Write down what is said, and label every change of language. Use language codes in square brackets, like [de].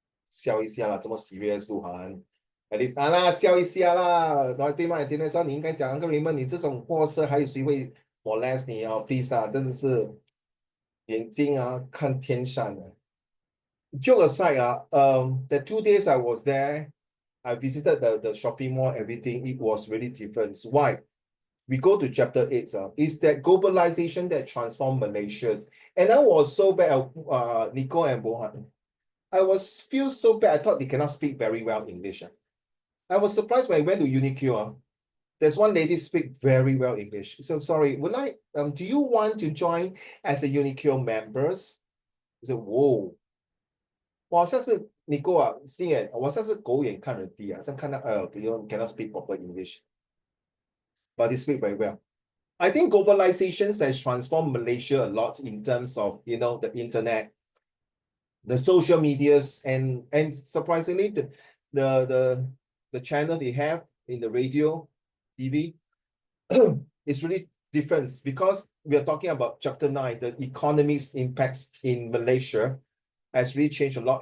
[zh] 笑一下啦，这么 serious 鹿晗。 [en] At least [zh] 笑一下啦，对吗？天天说你应该讲那个 Raymond， 你这种货色还有谁会 molest 你啊 ？Please 啊，真的是眼睛啊看天上的。 [en] Joke aside, the 2 days I was there, I visited the shopping mall, everything, it was really different. Why? We go to chapter 8, it's that globalization that transformed Malaysia. And I was so bad, Nico and Bohan. I feel so bad, I thought they cannot speak very well English. I was surprised when I went to Uniqlo. There's one lady speak very well English. So sorry, do you want to join as a Uniqlo members? I said, whoa. [zh] 我好像是你给我心眼，我像是狗眼看人低啊，像看到 [en] cannot speak proper English, but they speak very well. I think globalization has transformed Malaysia a lot in terms of the internet, the social medias, and surprisingly the channel they have in the radio, TV, is really different because we are talking about chapter 9, the economic's impacts in Malaysia. Has really changed a lot.